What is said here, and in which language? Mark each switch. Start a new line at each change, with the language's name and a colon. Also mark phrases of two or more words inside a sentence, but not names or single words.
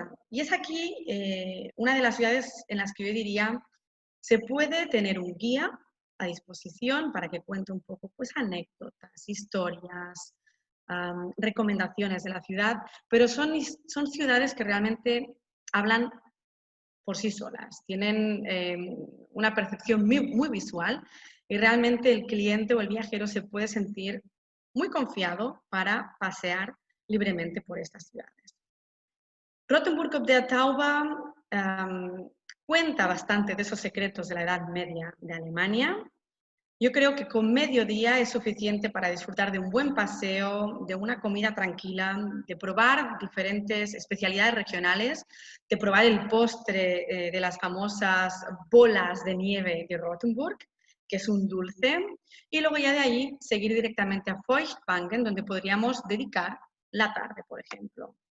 Spanish: Y es aquí una de las ciudades en las que yo diría, se puede tener un guía a disposición para que cuente un poco pues, anécdotas, historias, recomendaciones de la ciudad, pero son ciudades que realmente hablan por sí solas, tienen una percepción muy visual y realmente el cliente o el viajero se puede sentir muy confiado para pasear libremente por estas ciudades. Rothenburg ob der Tauber cuenta bastante de esos secretos de la Edad Media de Alemania. Yo creo que con medio día es suficiente para disfrutar de un buen paseo, de una comida tranquila, de probar diferentes especialidades regionales, de probar el postre de las famosas bolas de nieve de Rothenburg, que es un dulce, y luego ya de ahí seguir directamente a Feuchtwangen, donde podríamos dedicar la tarde, por ejemplo.